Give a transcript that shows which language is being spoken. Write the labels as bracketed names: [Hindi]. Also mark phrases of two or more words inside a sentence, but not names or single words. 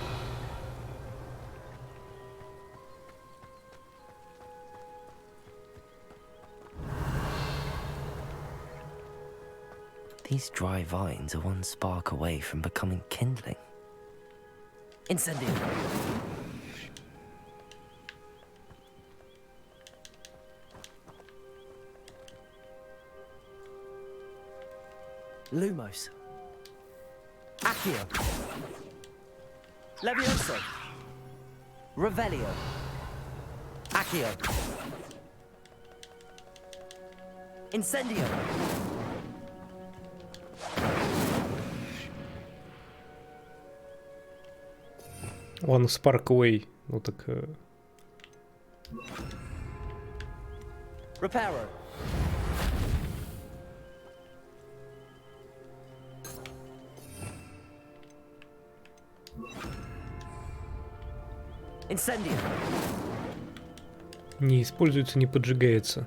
[English] These dry vines are one spark away from becoming kindling. Incendio. Lumos. Accio. Levioso. Revelio. Accio. Incendio. One spark away. [Russian] Ну так... [English] Reparo. Incendio. [Russian] Не используется, не поджигается.